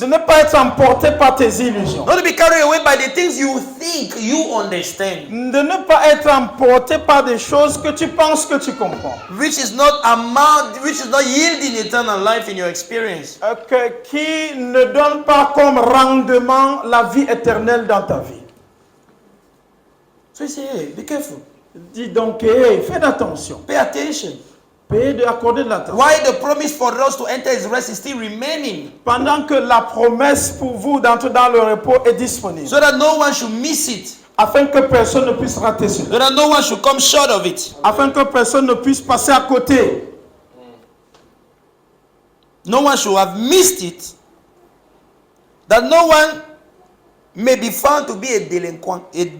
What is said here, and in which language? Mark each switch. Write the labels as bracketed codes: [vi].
[fr] De ne pas être emporté par tes illusions. [en] Not to be carried away by the things you think you understand. [fr] De ne pas être emporté par des choses que tu penses que tu comprends. [en] Which is not yielding eternal life in your experience. [fr] Qui ne donne pas comme rendement la vie éternelle dans ta vie. [en] So you say, hey, be careful. [fr] Dis donc, hey, fais attention. [en] Pay attention. [fr] Accorder de l'attention. [en] Why the promise for us to enter his rest is still remaining. [fr] Pendant que la promesse pour vous d'entrer dans le repos est disponible. [en] So that no one should miss it. [fr] Afin que personne ne puisse rater cela. [en] So that no one should come short of it. [fr] Afin que personne ne puisse passer à côté. [en] No one should have missed it. That no one may be found to be a delinquent.